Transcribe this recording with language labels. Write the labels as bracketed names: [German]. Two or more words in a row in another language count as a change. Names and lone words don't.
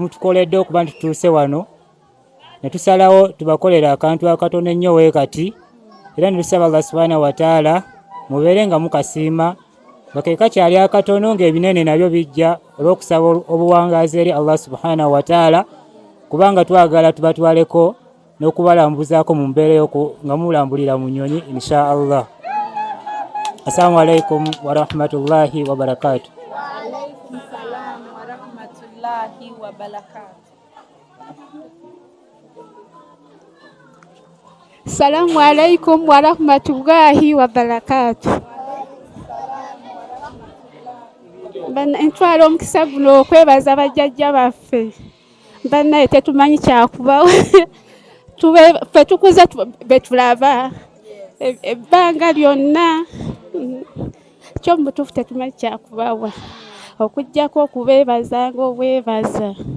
[Ganda] mutukoledde okuba ntutuuse wano ne tusalawo tubakolera akantu akatono ennyo weekati era ne tusaba [Arabic] الله سبحانه وتعالى [Ganda] mubeere nga mukasiima nga kakyali akatono ng'ebinene nabyo bijja olw'okusaba obuwangaazi eri [Arabic] الله سبحانه وتعالى [Ganda] kubanga twagala tubatwaleko n'okubalambuzaako mu mbeera nga mulambulira mu nnyonyi [Arabic] إن شاء الله. السلام عليكم ورحمة الله وبركاته. وعليكم السلام ورحمة الله وبركاته. السلام عليكم ورحمة الله وبركاته. [Ganda] Ntwala omukisa guno okwebaza bajjajja baffe. Bannaye tetumanyi kyakubawo. Ffe tukuze betulaba ebbanga lyonna kyo mutuufu tetumanyi kyakubawa okuggyako okubeebaza ng'obwebaza.